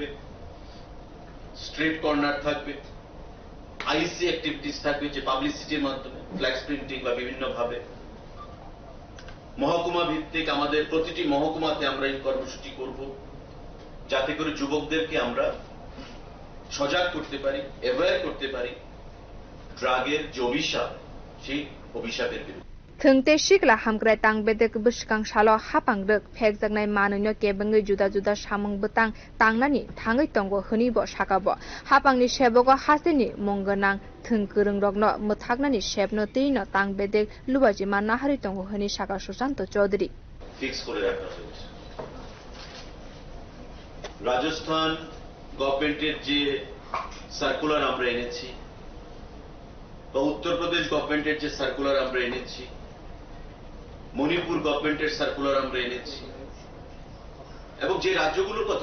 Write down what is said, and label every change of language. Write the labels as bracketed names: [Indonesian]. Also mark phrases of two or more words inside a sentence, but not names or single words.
[English] street corner [Bangla] থাকবে [English] IEC activities [Bangla] থাকবে যে পাবলিসিটির মাধ্যমে [English] flex printing [Bangla] বা বিভিন্ন ভাবে মহকুমা ভিত্তিক আমাদের প্রতিটি মহকুমাতে আমরা এই কর্মসূচি করব যাতে করে যুবকদেরকে আমরা সজাগ করতে পারি অ্যাওয়্যার করতে পারি ড্রাগের যে অভিশাপ সেই অভিশাপের বিরুদ্ধে [Turkic languages] Thungte shikla hamgrai tangbedek buskang shalo hapangdek phekjaknai manino kebengai juda juda samung butang tangnani thangai tongo hunibo shakabo hapangni shebogo hasini monggonang thungkurung rokno muthaknani shebno teino tangbedek lubaji manahari tongo huni shaka Susanto Chaudhary [Bangla] ফিক্স করে রাখা হয়েছে রাজস্থান গভর্নমেন্টের যে সার্কুলার আমরা এনেছি বা উত্তরপ্রদেশ গভর্নমেন্টের যে সার্কুলার আমরা এনেছি মণিপুর গভর্নমেন্টের সার্কুলার আমরা এনেছি এবং যে রাজ্যগুলোর কথা